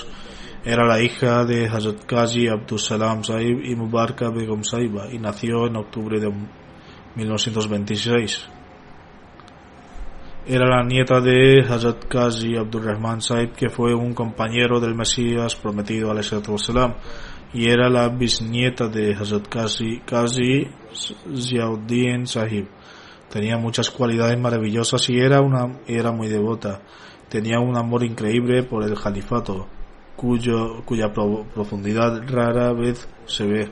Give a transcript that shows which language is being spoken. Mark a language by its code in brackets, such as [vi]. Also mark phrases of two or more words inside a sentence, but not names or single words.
[es] Era la hija de Hazrat Qazi Abdus Salam Sahib y Mubaraka Begum Sahiba y nació en octubre de 1926. Era la nieta de Hazrat Qazi Abdur Rahman Sahib, que fue un compañero del Mesías prometido [ar] عليه الصلاة والسلام, [es] y era la bisnieta de Hazrat Qazi Ziauddin Sahib. Tenía muchas cualidades maravillosas y era muy devota. Tenía un amor increíble por el califato, cuya profundidad rara vez se ve.